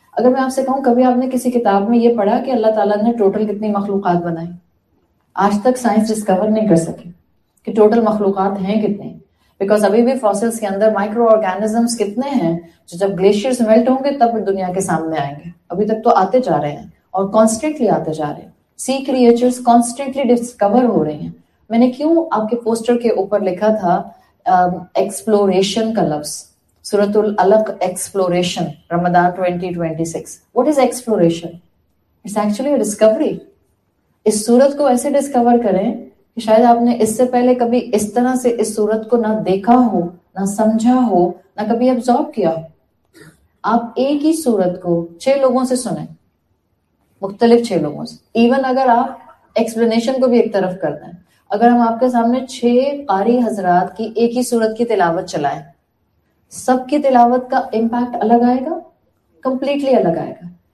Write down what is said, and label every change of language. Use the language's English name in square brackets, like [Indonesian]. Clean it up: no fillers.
[Urdu] اگر میں آپ سے کہوں کبھی آپ نے کسی کتاب میں یہ پڑھا کہ اللہ تعالیٰ نے ٹوٹل کتنی مخلوقات بنائی؟ آج تک سائنس ڈسکور نہیں کر سکی کہ ٹوٹل مخلوقات ہیں کتنے، بیکاز ابھی بھی فاسلز کے اندر مائکرو آرگینزمس کتنے ہیں جو جب گلیشیئرز میلٹ ہوں گے تب دنیا کے سامنے آئیں گے. ابھی تک تو آتے جا رہے ہیں اور کانسٹنٹلی آتے جا رہے ہیں. سی کریچرز کانسٹنٹلی ڈسکور ہو رہی ہیں. میں نے کیوں آپ کے پوسٹر کے اوپر لکھا تھا ایکسپلوریشن کا لفظ، سورۃ العلق exploration, Ramzan 2026. [English] What is exploration? It's actually a discovery. [Urdu] اس صورت کو ایسے ڈسکور کریں کہ شاید آپ نے اس سے پہلے کبھی اس طرح سے اس صورت کو نہ دیکھا ہو، نہ سمجھا ہو، نہ کبھی ابزارب کیا ہو. آپ ایک ہی صورت کو 6 لوگوں سے سنیں، مختلف 6 لوگوں سے. ایون اگر آپ ایکسپلینیشن کو بھی ایک طرف کر دیں، اگر ہم آپ کے سامنے 6 قاری حضرات کی ایک ہی صورت کی تلاوت چلائیں، سب کی تلاوت کا امپیکٹ الگ آئے گا، کمپلیٹلی الگ آئے گا.